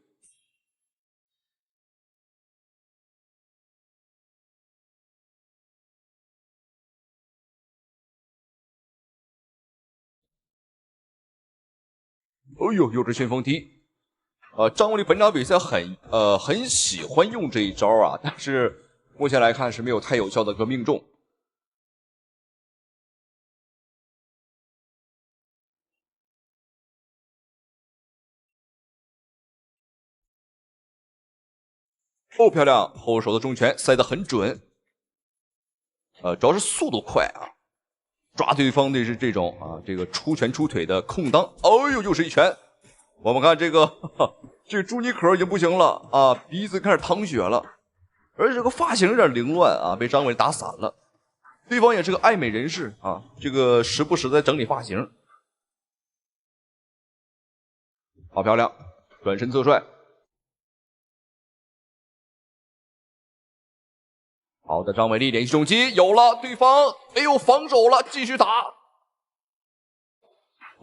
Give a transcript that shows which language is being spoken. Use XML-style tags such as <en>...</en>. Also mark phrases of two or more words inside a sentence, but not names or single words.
<zh>哎呦，又是旋風踢！張偉麗本場比賽很喜歡用這一招啊，但是目前來看是沒有太有效的個命中。哦，漂亮！後手的重拳塞得很準。主要是速度快啊。抓對方的是這種啊，這個出拳出腿的空當，哦呦，又是一拳。我們看這個，這個朱尼克已經不行了啊，鼻子開始淌血了，而且這個髮型有點凌亂啊，被張偉麗打散了。對方也是個愛美人士啊，這個時不時在整理髮型。好漂亮，轉身側踹。好的，張偉麗連續重擊有了，對方沒有防守了，繼續打。</zh>